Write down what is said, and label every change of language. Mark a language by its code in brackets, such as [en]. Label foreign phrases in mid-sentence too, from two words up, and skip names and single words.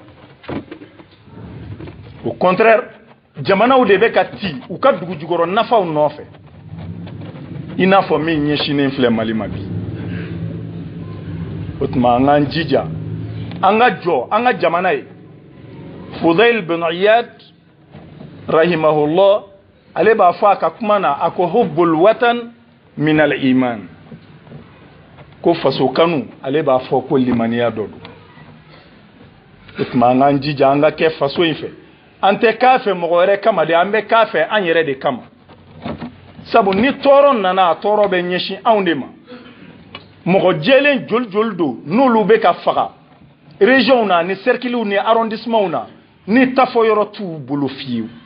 [fr] au contraire [bm] jamanaw de bɛ ka ti u ka dugu jukɔrɔ nafaw nɔfɛ i n'a fɔ min ɲɛsinnen filɛ Mali ma bi o tuma an k'an jija an ka jɔ an ka jamana ye Fudail bin Iyad rahimahullah ale b'a fɔ a ka kuma na a ko [ar] حب الوطن من الإيمان [bm] ko faso kanu ale b'a fɔ ko limaniya dɔ don o tuma an k'an jija an ka kɛ faso in fɛ an tɛ k'a fɛ mɔgɔ wɛrɛ kama de an bɛ k'a fɛ an yɛrɛ de kama sabu ni tɔɔrɔ nana a tɔɔrɔ bɛ ɲɛsin anw de ma mɔgɔ jɛlen joli don n'olu bɛ ka faga région na ni cerclew ni arrondissement na ni tafo yɔrɔ t'u bolo fiyewu